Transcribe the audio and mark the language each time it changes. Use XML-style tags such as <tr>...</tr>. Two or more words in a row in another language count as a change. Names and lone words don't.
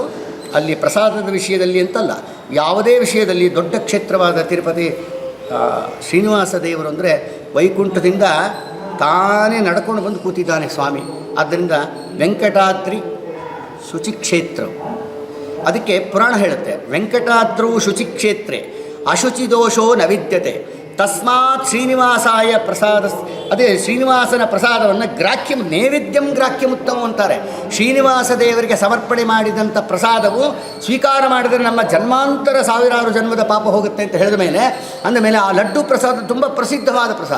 <kn>ಅಲ್ಲಿ ಪ್ರಸಾದದ ವಿಷಯದಲ್ಲಿ ಅಂತಲ್ಲ, ಯಾವುದೇ ವಿಷಯದಲ್ಲಿ ದೊಡ್ಡ ಕ್ಷೇತ್ರವಾದ ತಿರುಪತಿ ಶ್ರೀನಿವಾಸ ದೇವರು ಅಂದರೆ ವೈಕುಂಠದಿಂದ ತಾನೇ ನಡ್ಕೊಂಡು ಬಂದು ಕೂತಿದ್ದಾನೆ ಸ್ವಾಮಿ. ಆದ್ದರಿಂದ ವೆಂಕಟಾದ್ರಿ ಶುಚಿಕ್ಷೇತ್ರ, ಅದಕ್ಕೆ ಪುರಾಣ ಹೇಳುತ್ತೆ,</kn> <sa>ವೆಂಕಟಾದ್ರೌ ಶುಚಿಕ್ಷೇತ್ರೆ ಅಶುಚಿ ದೋಷೋ ನ ವಿದ್ಯತೆ ತಸ್ಮಾತ್ ಶ್ರೀನಿವಾಸಾಯ ಪ್ರಸಾದ.</sa> <kn>ಅದೇ ಶ್ರೀನಿವಾಸನ ಪ್ರಸಾದವನ್ನು</kn> <sa>ಗ್ರಾಹ್ಯಂ ನೈವೇದ್ಯಂ ಗ್ರಾಹ್ಯಮುತ್ತಮ</sa> <kn>ಅಂತಾರೆ. ಶ್ರೀನಿವಾಸ ದೇವರಿಗೆ ಸಮರ್ಪಣೆ ಮಾಡಿದಂಥ ಪ್ರಸಾದವು ಸ್ವೀಕಾರ ಮಾಡಿದರೆ ನಮ್ಮ ಜನ್ಮಾಂತರ ಸಾವಿರಾರು ಜನ್ಮದ ಪಾಪ ಹೋಗುತ್ತೆ ಅಂತ ಹೇಳಿದ ಮೇಲೆ, ಅಂದಮೇಲೆ ಆ ಲಡ್ಡು ಪ್ರಸಾದ ತುಂಬ ಪ್ರಸಿದ್ಧವಾದ ಪ್ರಸಾದ.</kn>